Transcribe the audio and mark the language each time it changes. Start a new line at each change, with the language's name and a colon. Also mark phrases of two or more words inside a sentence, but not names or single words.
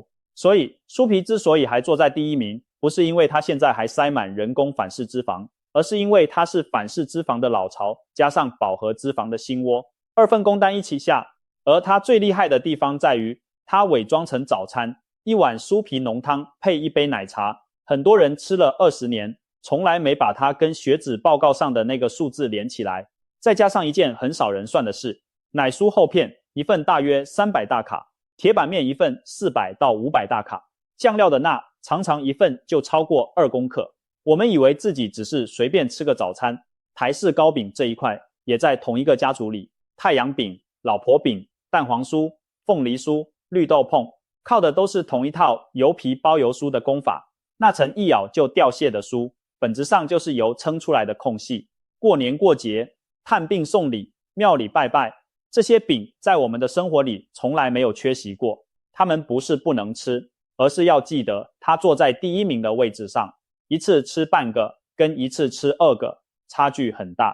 Chinese: 所以酥皮之所以還坐在第1名，不是因為它現在還塞滿人工反式脂肪，而是因為它是反式脂肪的老巢加上飽和脂肪的新窩，2份工單一起下。而它最厲害的地方在於，它偽裝成早餐，一碗酥皮濃湯配一杯奶茶，很多人吃了20年，從來沒把它跟血脂報告上的那個數字連起來。再加上一件很少人算的事，奶酥厚片一份大約300大卡，鐵板麵一份400到500大卡，醬料的鈉常常一份就超過2公克。我們以為自己只是隨便吃個早餐，台式糕餅這一塊也在同一個家族裡，太陽餅、老婆餅、蛋黃酥、鳳梨酥、綠豆椪，靠的都是同一套油皮包油酥的功法。那層一咬就掉屑的酥，本質上就是油撐出來的空隙。過年過節、探病送禮、廟裡拜拜，這些餅在我們的生活裡從來沒有缺席過。它們不是不能吃，而是要記得它坐在第1名的位置上，一次吃半個跟一次吃2個差距很大。